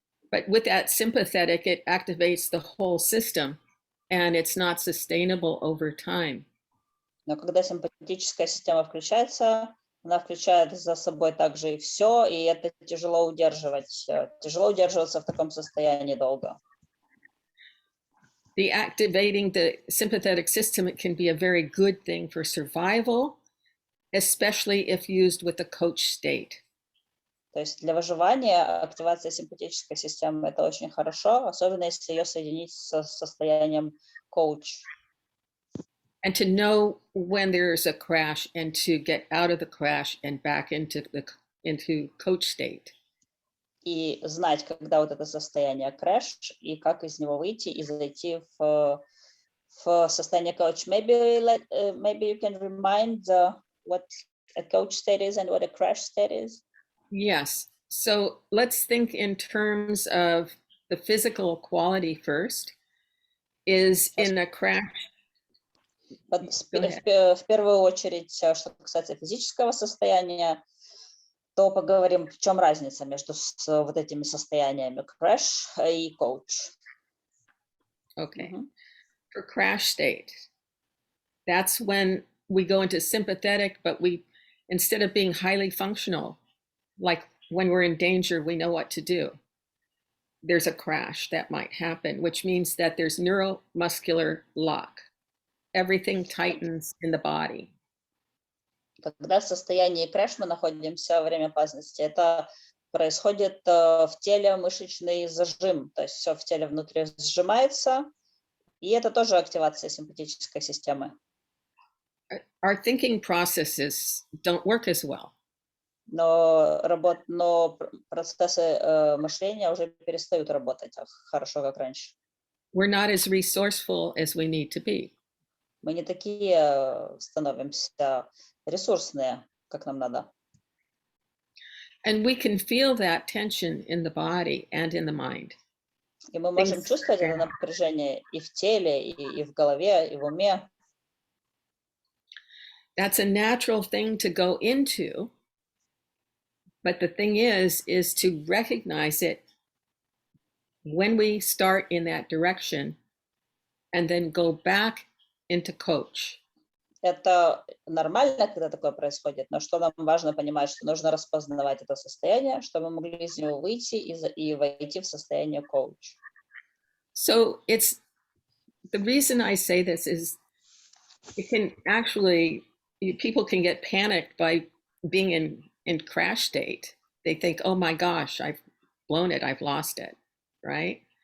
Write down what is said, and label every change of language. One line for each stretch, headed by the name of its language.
English: But with that sympathetic, it activates the whole system, and it's not sustainable over time.
Russian: Но когда симпатическая система включается, она включает за собой также и все, и это тяжело удерживаться в таком состоянии долго.
English: Activating the sympathetic system, it can be a very good thing for survival, especially if used with a coach state.
Russian: То есть для выживания активация симпатической системы – это очень хорошо, особенно если ее соединить с состоянием коуч.
English: And to know when there's a crash and to get out of the crash and back into coach state.
Russian: И знать, когда вот это состояние crash, и как из него выйти и зайти в состояние coach.
English: Maybe you can remind what a coach state is and what a crash state is. Yes. So let's think in terms of the physical quality first. Is in a crash.
Russian: В первую очередь, что касается физического состояния, то поговорим, в чем разница между вот этими состояниями crash и coach.
English: Okay. For crash state, that's when we go into sympathetic, but instead of being highly functional, like when we're in danger, we know what to do. There's a crash that might happen, which means that there's neuromuscular lock. Everything tightens in the body.
Russian: Когда в состоянии crash мы находимся во время опасности, это происходит в теле мышечный зажим, то есть все в теле внутри сжимается, и это тоже активация симпатической системы.
English: Our thinking processes don't work as well.
Russian: Но процессы мышления уже перестают работать так хорошо, как раньше.
English: We're not as resourceful as we need to be.
Russian: Мы не такие становимся ресурсные, как нам надо.
English: And we can feel that tension in the body and in the mind.
Russian: И мы можем чувствовать это напряжение и в теле, и в голове, и в уме.
English: That's a natural thing to go into. But the thing is to recognize it when we start in that direction and then go back into coach.
Russian: Это нормально, когда такое происходит, но что нам важно понимать, что нужно распознавать это состояние, чтобы мы могли из него выйти и войти в состояние коуч.
English: So it's the reason I say this is it can actually, people can get panicked by being in crash state. They think, oh my gosh, I've blown it, I've lost it, right?